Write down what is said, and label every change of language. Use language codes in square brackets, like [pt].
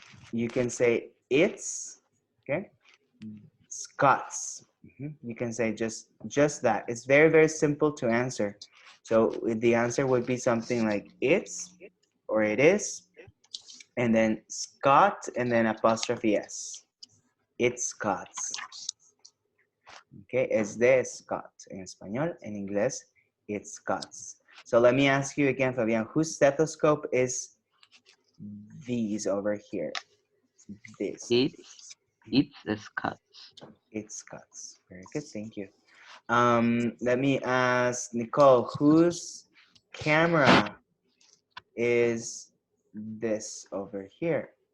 [en] You can say it's, okay? Scott's. You can say just that. It's very, very simple to answer. So the answer would be something like it's, or it is, and then Scott, and then apostrophe S. It's Scott's. [es] Okay, es de Scott en español. En inglés, [en] it's Scott's. So let me ask you again, Fabian, whose stethoscope is these over here? This. It's a Scott's. It's Scott's. Very good, thank you. Let me ask Nicole, whose camera is this over here?